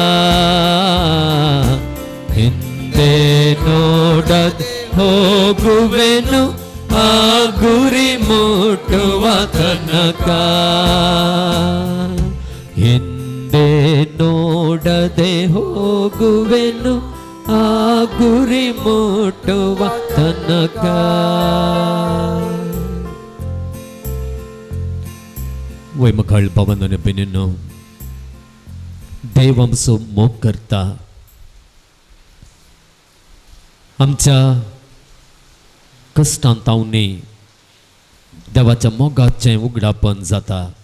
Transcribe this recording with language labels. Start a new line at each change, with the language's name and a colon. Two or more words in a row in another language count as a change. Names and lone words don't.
Kannada: ಹಿಂದೆ ನೋಡದೆ ಹೋಗುವೆನು, ಆ ಗುರಿ ಮುಟ್ಟುವ ತನಕ. ಹಿಂದೆ ನೋಡದೆ ಹೋಗುವೆನು, ಆ ಗುರಿ ಮುಟ್ಟುವ ತನಕ.
Konkani: वय मकाळ भावांनो भयणींनो, देव आमचो मोग करता. आमच्या कश्टांत तावनी देवाच्या मोगाचें उगडापण जाता.